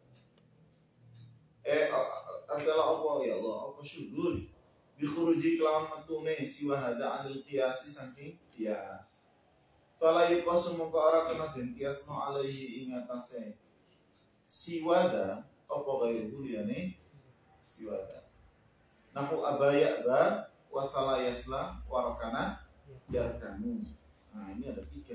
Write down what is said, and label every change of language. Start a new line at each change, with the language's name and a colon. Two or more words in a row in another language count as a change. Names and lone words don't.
Indonesian: Adalah apa ya Allah?
Arabic: Apa syudud bi khuruji
Javanese: kelawan metune
Arabic: siwa hadza anil qiyasi
Javanese: saking qiyas.
Arabic: Fala yuqasu
Javanese: mongko ora kena den qiyasno alaihi ing atase siwada apa gairu liyane siwada.
Arabic: Nahu abaya ba wasala yasla warakana yarkanu.
Indonesian: Nah ini ada 3.